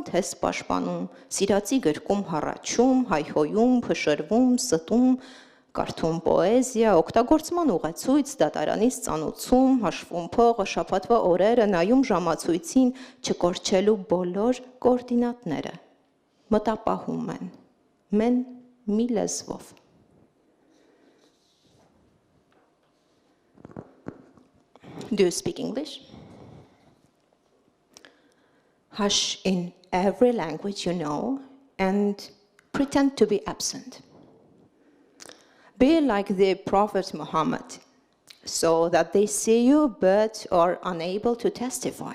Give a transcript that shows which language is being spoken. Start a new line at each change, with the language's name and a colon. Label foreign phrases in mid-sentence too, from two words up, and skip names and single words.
Armenian: թեստ պաշտպանում, սիրածի գրկում հառաչում, հայհոյում, փշրվում, ստում, կարդում պոեզիա, օգտագործման ուղեցույց, դատարանից ծանուցում, հաշվում փողը, շաբաթվա օրերը, նայում ժամացույցին, չկորչելու բոլոր կոորդինատները, մտապահում են, մեն մի լեզվով։
English: Do you speak English? Hush in every language you know and pretend to be absent. Be like the Prophet Muhammad, so that they see you but are unable to testify.